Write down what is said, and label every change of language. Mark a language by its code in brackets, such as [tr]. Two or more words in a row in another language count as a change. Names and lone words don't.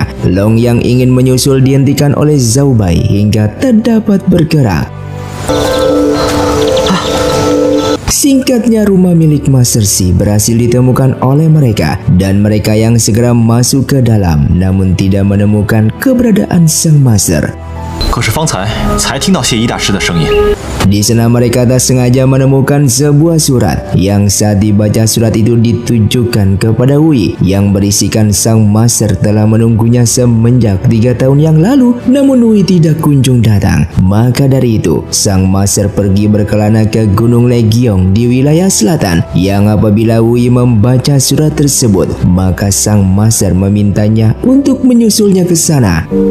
[id] Long yang ingin menyusul dihentikan oleh Zhao Bai hingga tak dapat bergerak. Singkatnya, rumah milik Master Xi berhasil ditemukan oleh mereka dan mereka yang segera masuk ke dalam namun tidak menemukan keberadaan sang Master. [zh] 可是方才听到谢一大师的声音。 [id] Di sana mereka tak sengaja menemukan sebuah surat yang saat dibaca surat itu ditujukan kepada Wei yang berisikan sang Master telah menunggunya semenjak 3 tahun yang lalu, namun Wei tidak kunjung datang. Maka dari itu, sang Master pergi berkelana ke Gunung Legiong di wilayah selatan, yang apabila Wei membaca surat tersebut, maka sang Master memintanya untuk menyusulnya ke sana.